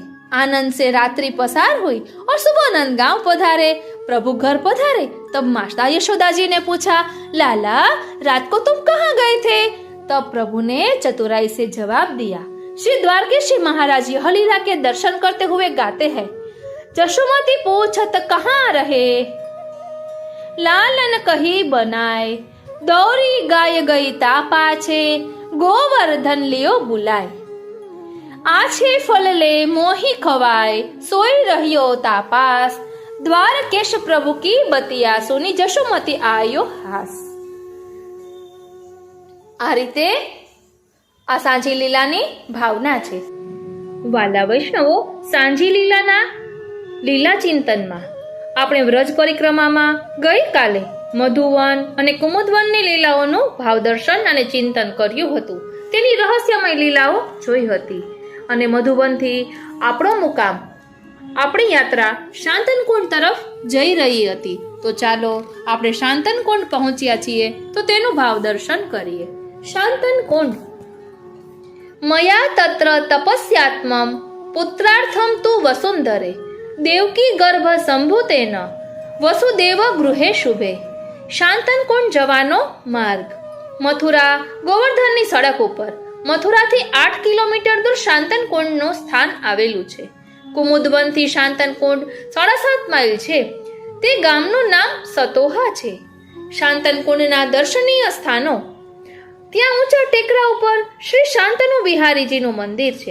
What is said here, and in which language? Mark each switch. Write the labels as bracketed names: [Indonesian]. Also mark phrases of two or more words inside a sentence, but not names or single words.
[Hindi] आनंद से रात्रि पसार हुई और सुबह नंदगांव पधारे। प्रभु घर पधारे तब माता यशोदा जी ने पूछा, लाला रात को तुम कहाँ गए थे? तब प्रभु ने चतुराई से जवाब दिया। श्री द्वारकेश महाराज यह लीला के दर्शन करते हुए गाते हैं, [Braj] जशोमती पूछत कहाँ रहे, लालन कही बनाए, दौरी गाय गई ता पाछे, गोवर्धन लियो बुलाए। आछे फल ले मोही खवाए, सोई रहियो तापास, द्वारकेश प्रभु की बतिया सुनी, जशोमती आयो हास। [Gujarati] આ રીતે આ સાંજી લીલાની ભાવના છે। વાલા વૈષ્ણવો, સાંજી લીલાના લીલા ચિંતનમાં આપણે વ્રજ પરિક્રમામાં ગઈકાલે મધુવન અને કુમુદવનની લીલાઓનું ભાવદર્શન અને ચિંતન કર્યું હતું। તેની રહસ્યમય લીલાઓ જોઈ હતી અને મધુવનથી આપણો મુકામ, આપણી યાત્રા શાંતનકુંડ તરફ જઈ રહી હતી। તો ચાલો આપણે શાંતનકુંડ પહોંચ્યા છીએ તો તેનું ભાવદર્શન કરીએ। शांतनकुंड। [Sanskrit] मया तत्र तपस्यात्मं पुत्रार्थं तु वसुंधरे, देवकी गर्भ संभूतेन वसुदेव गृहे शुभे। [Gujarati] શાંતનકુંડ જવાનો માર્ગ। મથુરા ગોવર્ધનની સડક ઉપર મથુરાથી 8 કિલોમીટર દૂર શાંતનકુંડનું સ્થાન આવેલું છે। કુમુદવનથી શાંતનકુંડ 7.5 માઇલ છે। તે ગામનું નામ સતોહા છે। શાંતનકુંડના દર્શનીય સ્થાનો, ત્યાં ઊંચા ટેકરા ઉપર શ્રી શાંતનુ વિહારીજીનું મંદિર છે।